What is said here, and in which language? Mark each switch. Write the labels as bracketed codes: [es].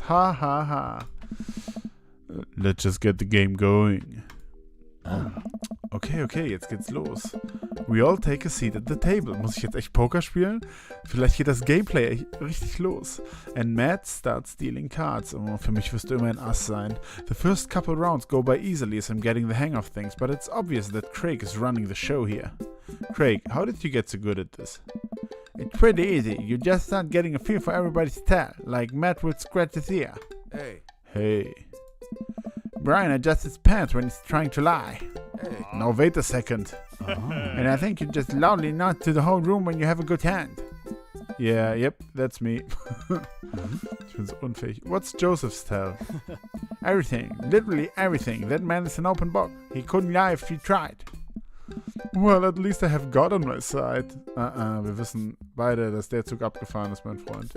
[en] Ha ha ha. Let's just get the game going. Okay, [de] jetzt geht's los. [en] We all take a seat at the table. [de] Muss ich jetzt echt Poker spielen? Vielleicht geht das Gameplay echt richtig los. [en] And Matt starts dealing cards. [de] Oh, für mich wirst du immer ein Ass sein. [en] The first couple rounds go by easily as I'm getting the hang of things, but it's obvious that Craig is running the show here. Craig, how did you get so good at this? It's pretty easy. You just start getting a feel for everybody's tell, like Matt would scratch his ear. Hey. Brian adjusts his pants when he's trying to lie. Hey. Now wait a second. And I think you just loudly nod to the whole room when you have a good hand. Yeah, yep, that's me. [de] Ich bin so unfähig. [en] What's Joseph's tell? Everything, literally everything. That man is an open book. He couldn't lie if he tried. Well, at least I have God on my side. [de] Wir wissen beide, dass der Zug abgefahren ist, mein Freund.